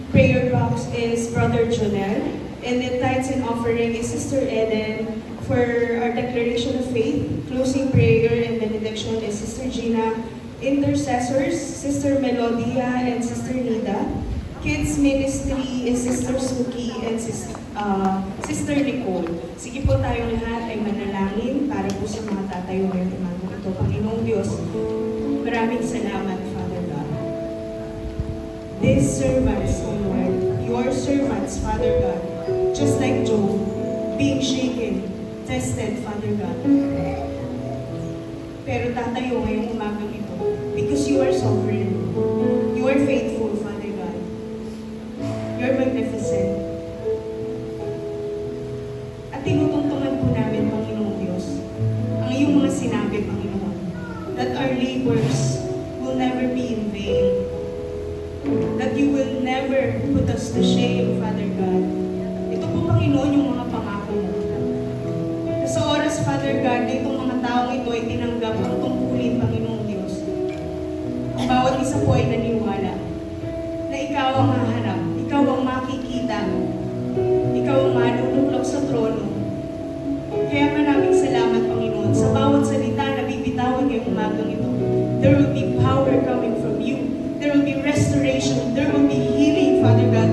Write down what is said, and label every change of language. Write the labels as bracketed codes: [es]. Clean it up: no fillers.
[en] Prayer box is Brother Jonel, and then tithes and offering is Sister Eden. For our declaration of faith, closing prayer and benediction is Sister Gina. Intercessors, Sister Melodia and Sister Nida. Kids Ministry is Sister Suki and Sister Nicole. [tl] Sige po tayong lahat ay manalangin para po sa mga tatayo ngayong umaga ito. Panginoong Diyos, maraming salamat, Father God. [en] These servants, O Lord, your servants, Father God, just like Job, being shaken, tested, Father God. [tl] Pero tatayo ngayong umagang ito [en] because you are sovereign. You are faithful, Father God. You are magnificent. [tl] At tinutungtungan po namin, Panginoong Diyos, ang iyong mga sinabi, Panginoon, [en] that our labors will never be in vain. That you will never put us to shame, Father God. [tl] Ito po, Panginoon, yung mga pangako mo. Sa oras, Father God, na itong mga taong ito ay tinanggap ang tungkulin, Panginoong Diyos. Ang bawat isa po ay naniwala na ikaw ang haharap, ikaw ang makikita, ikaw ang malululok sa trono. Kaya maraming salamat, Panginoon, sa bawat salita na bibitawan ngayong umagang ito. [en] There will be power coming from you. There will be restoration. There will be healing, Father God.